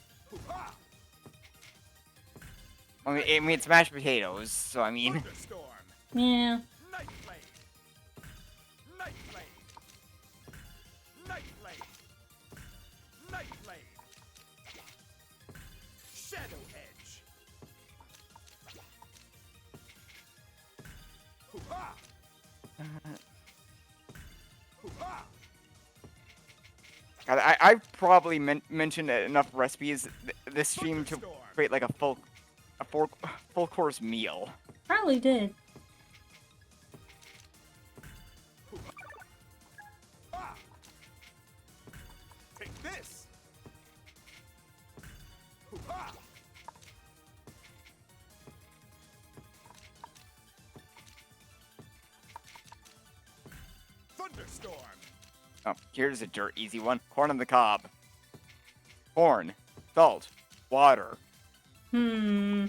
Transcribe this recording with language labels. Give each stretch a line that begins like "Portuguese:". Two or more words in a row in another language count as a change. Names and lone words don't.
English: I mean, it's mashed potatoes, so I mean... Thunderstorm. Yeah. Night Blade. Night Blade. Night Blade. Night Blade. Shadow Edge. Hoo-ha! Hoo-ha! God, I've probably mentioned enough recipes this stream to create like a full course meal. Probably did. Ah! Take this. Hoo-ha! Thunderstorm. Oh, here's a dirt easy one. Corn on the cob. Corn, salt, water. Hmm.